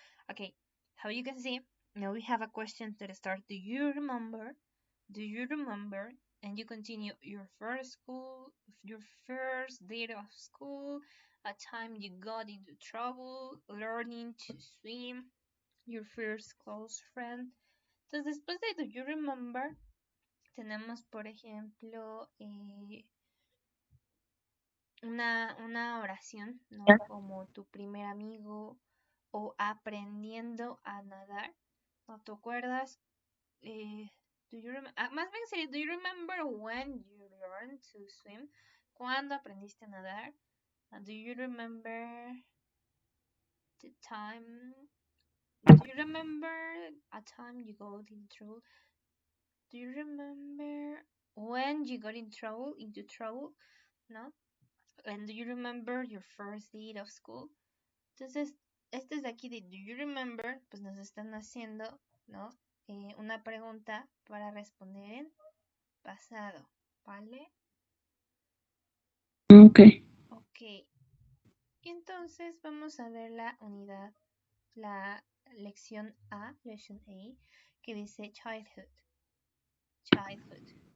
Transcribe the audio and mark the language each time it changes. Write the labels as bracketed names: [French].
[English] Okay, how you can see, now we have a question to the start. Do you remember? Do you remember? And you continue your first school, your first day of school, a time you got into trouble, learning to swim, your first close friend. [Spanish] Entonces, después de [English] Do you remember, [Spanish] tenemos, por ejemplo, una oración, ¿no? Como tu primer amigo o aprendiendo a nadar. ¿No te acuerdas? Más bien sería, [English] do you remember when you learned to swim? [Spanish] ¿Cuándo aprendiste a nadar? [English] Do you remember the time? Do you remember a time you got in trouble? Do you remember when you got in trouble, into trouble? ¿No? And do you remember your first day of school? [Spanish] Entonces, este es de aquí de [English] Do you remember? [Spanish] Pues nos están haciendo, ¿no? Una pregunta para responder en pasado, ¿vale? [English] Okay. Ok. [Spanish] Y entonces vamos a ver la unidad, la lección A, lesson A, que dice childhood. Childhood.